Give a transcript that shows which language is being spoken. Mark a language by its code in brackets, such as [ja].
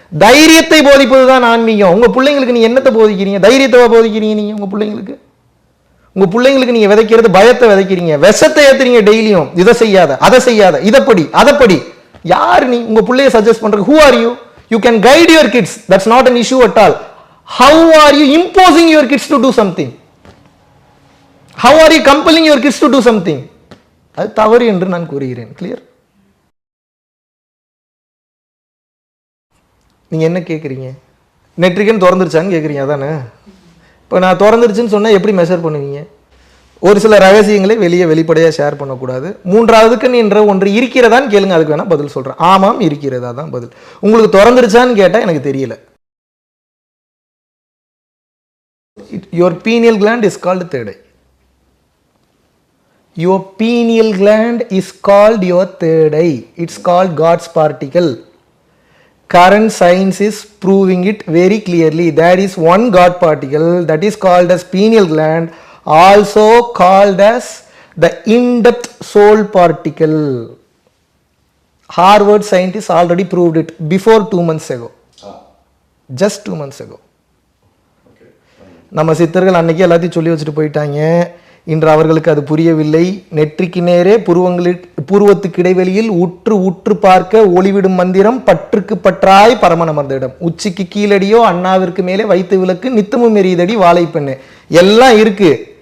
[ta] தைரியத்தை போதிப்பதுதான் ஆன்மீகம். உங்க பிள்ளைங்களுக்கு நீங்க என்னத்தை போதிக்கிறீங்க? தைரியத்தை போதிக்கிறீங்க நீங்க உங்க பிள்ளைங்களுக்கு. உங்க பிள்ளைங்களுக்கு நீங்க விதைக்கிறது பயத்தை விதைக்கிறீங்க, விஷத்தை ஏத்துறீங்க டெய்லியும். இதை செய்யாத, அதை செய்யாத, இதைப்படி அதைப்படி. யார் நீ உங்க பிள்ளைய சஜஸ்ட் பண்றது? [en] Who are you? You can guide your kids, that's not an issue at all. How are you imposing your kids to do something? How are you compelling your kids to do something? [ta] அது தவறு என்று நான் கூறுகிறேன். Clear? நீங்க என்ன கேட்குறீங்க? நெட்ரிகன் திறந்துருச்சான்னு கேட்குறீங்க, அதானே? இப்போ நான் திறந்துருச்சுன்னு சொன்னால் எப்படி மெஷர் பண்ணுவீங்க? ஒரு சில ரகசியங்களை வெளிப்படையாக ஷேர் பண்ணக்கூடாது. மூன்றாவதுக்கு என்ற ஒன்று இருக்கிறதான்னு கேளுங்க, அதுக்கு வேணால் பதில் சொல்கிறேன். ஆமாம் இருக்கிறதா தான் பதில். உங்களுக்கு திறந்துருச்சான்னு கேட்டால் எனக்கு தெரியல. [en] Your pineal gland is called third eye. Your pineal gland is called your third eye. It's called God's particle. Current science is proving it very clearly. There is one God particle that is called as pineal gland, also called as the in-depth soul particle. Harvard scientists already proved it before 2 months ago. Just 2 months ago. [ta] நம்ம சித்தர்கள் அன்னைக்கு எல்லாத்தையும் சொல்லி வச்சுட்டு போயிட்டாங்க. இன்று அவர்களுக்கு அது புரியவில்லை. நெற்றிக்கு நேரே புருவத்துக்கு இடைவெளியில் உற்று உற்று பார்க்க ஒளிவிடும் மந்திரம், பற்றுக்கு பற்றாய் பரமனமர்ந்திடம், உச்சிக்கு கீழடியோ அண்ணாவிற்கு மேலே வைத்து விளக்கு, நித்தமும் எரியுதடி வாழைப்பெண்ணு. எல்லாம் இருக்கு.